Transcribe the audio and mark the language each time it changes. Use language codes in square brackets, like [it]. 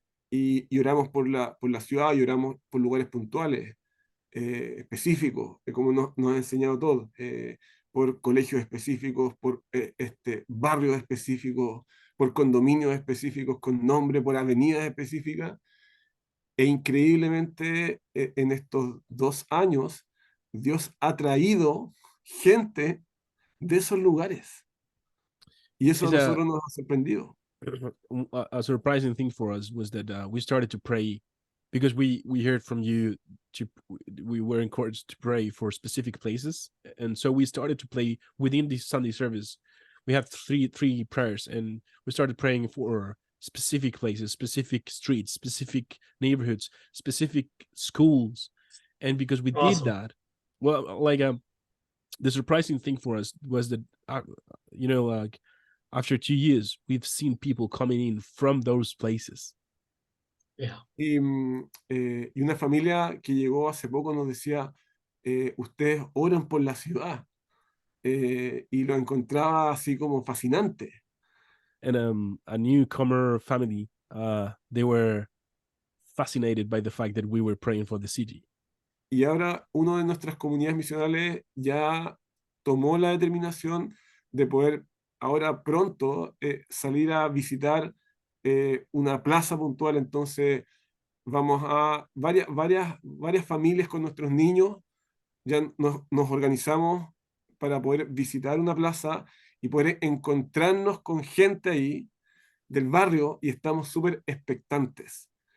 [es] y oramos por la ciudad y oramos por lugares puntuales, específicos, como nos ha enseñado todo, por colegios específicos, por barrios específicos, por condominios específicos con nombre, por avenidas específicas. E increíblemente, en estos 2 años, Dios ha traído gente de esos lugares. Y eso a [en] It's a, [es] nosotros nos ha sorprendido. [en] a surprising thing for us was that we started to pray because we heard from you we were encouraged to pray for specific places, and so we started to pray within the Sunday service. We have three prayers, and we started praying for specific places, specific streets, specific neighborhoods, specific schools. And because we did Awesome. that, well, like the surprising thing for us was that like after 2 years we've seen people coming in from those places. Yeah. [es] Y una familia que llegó hace poco nos decía, ustedes oran por la ciudad, y lo encontraba así como fascinante. [en] And a newcomer family, they were fascinated by the fact that we were praying for the city. [es] Y ahora una de nuestras comunidades misionales ya tomó la determinación de poder ahora pronto salir a visitar una plaza puntual. Entonces vamos a varias familias con nuestros niños, ya nos organizamos para poder visitar una plaza y poder encontrarnos con gente ahí del barrio y estamos súper expectantes.